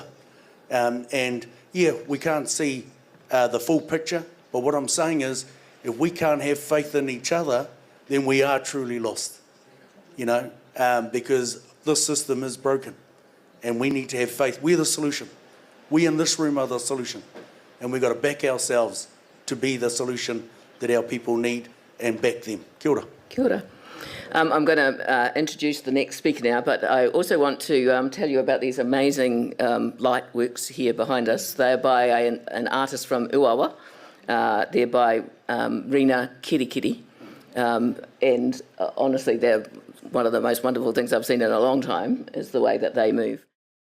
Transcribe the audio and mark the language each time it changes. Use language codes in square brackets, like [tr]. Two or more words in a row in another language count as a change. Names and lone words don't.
[en] And yeah, we can't see the full picture, but what I'm saying is, if we can't have faith in each other, then we are truly lost, because this system is broken and we need to have faith. We're the solution. We in this room are the solution, and we've got to back ourselves to be the solution that our people need and back them. [mi] Kia ora. Kia ora. [en] I'm going to introduce the next speaker now, but I also want to tell you about these amazing light works here behind us. They're by an artist from Uawa. They're by Rina Kirikiri, and honestly, they're one of the most wonderful things I've seen in a long time, is the way that they move.